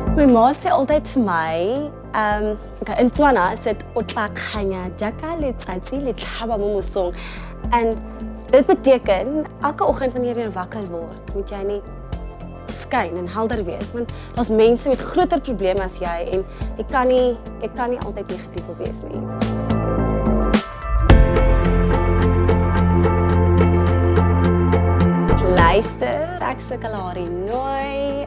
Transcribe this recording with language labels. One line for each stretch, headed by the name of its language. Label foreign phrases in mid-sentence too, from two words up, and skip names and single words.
Afrikaans: ma sê altyd vir my, in Tswana is dit
Tswana: o tla kganya jaaka letsatsi le tlhaba mo mosong.
Afrikaans: En dit beteken elke oggend wanneer jy wakker word, moet jy net skyn en helder wees, want daar's mense met groter probleme as jy en jy kan nie altyd negatief wees nie. Luister, ek sukkel haar nooi.